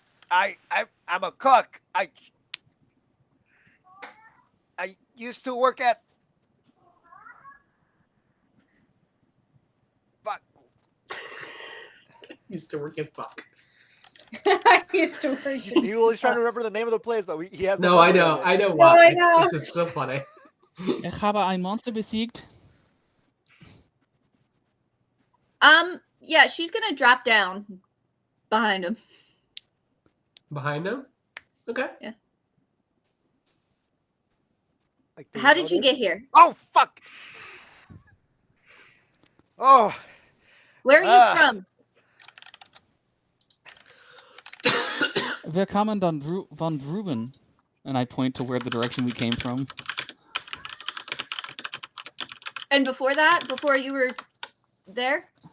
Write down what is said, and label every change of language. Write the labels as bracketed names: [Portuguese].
[English] I'm a cook. I used to work at. Fuck. Used to work at fuck. I used to work. He was trying to remember the name of the place, but he has. No, I know why. I know. It's just so funny. [German] Ich habe ein Monster besiegt. [English] Yeah, she's gonna drop down behind him. Behind him? Okay. Yeah. Like, How did you get here? Oh fuck! Oh, Where are you from? [German] Wir kamen dann von drüben. [English] And I point to where the direction we came from. And before that, before you were there?